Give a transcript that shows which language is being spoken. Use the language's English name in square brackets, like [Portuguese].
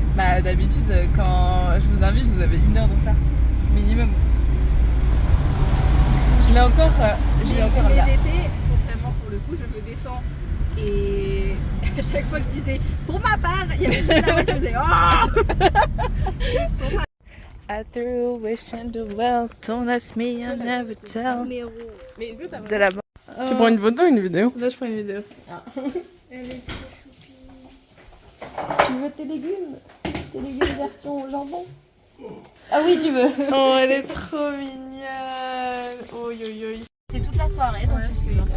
[French] Bah d'habitude quand je vous invite vous avez 1 heure de retard. Minimum. Je l'ai encore Mais là. j'étais, vraiment pour le coup, je me défends. Et à chaque fois que je disais pour ma part, il y avait tout là-bas, je faisais oh. [English] I threw a wish in the well, don't ask me, I'll never tell. [French] Mais est-ce que t'as De la Tu prends une photo ou une vidéo? Là, je prends une vidéo. Tu veux tes légumes? Tes légumes version jambon? Ah oui, tu veux. Oh, elle est trop mignonne. Oh, yo, yo. C'est toute la soirée, donc c'est